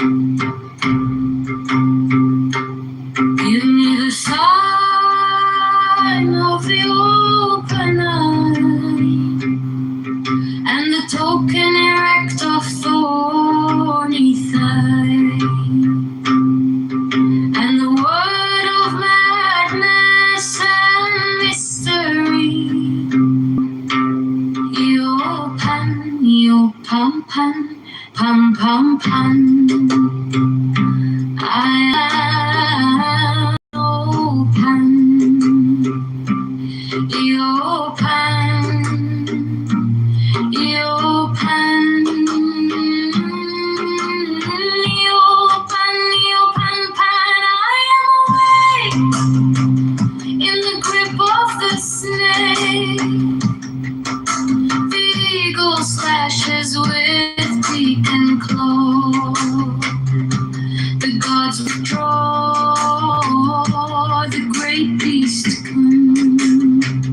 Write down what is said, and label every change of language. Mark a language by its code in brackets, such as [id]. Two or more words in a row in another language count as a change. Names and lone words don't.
[en] Give me the sign of the open eye, and the token erect of thorny thigh, and the word of madness and mystery. Yo pam pam, pam pam pam. I am open. Yo pan, yo pan, yo pan pan. I am awake in the grip of the snake. The eagle slashes with beak and claw. The gods withdraw, the great beast comes.